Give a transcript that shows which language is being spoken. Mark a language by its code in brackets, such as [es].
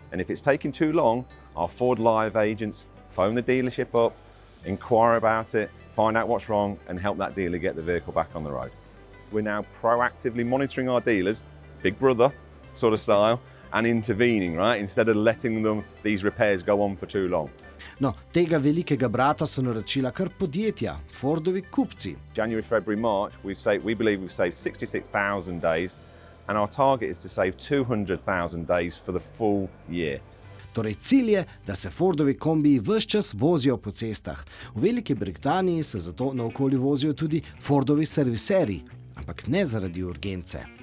[en] And if it's taking too long, our Ford Live agents phone the dealership up, inquire about it, find out what's wrong, and help that dealer get the vehicle back on the road. We're now proactively monitoring our dealers, Big Brother sort of style, and intervening, right? Instead of letting these repairs go on for too long. [sl] No, tega velikega brata so naročila kar podjetja, Fordovi kupci. [en] January, February, March, we believe we've saved 66,000 days, and our target is to save 200,000 days for the full year. [sl] Torej cilj je, da se Fordovi kombiji ves čas vozijo po cestah. V Veliki Britaniji se zato naokoli vozijo tudi Fordovi serviserji, ampak ne zaradi urgence.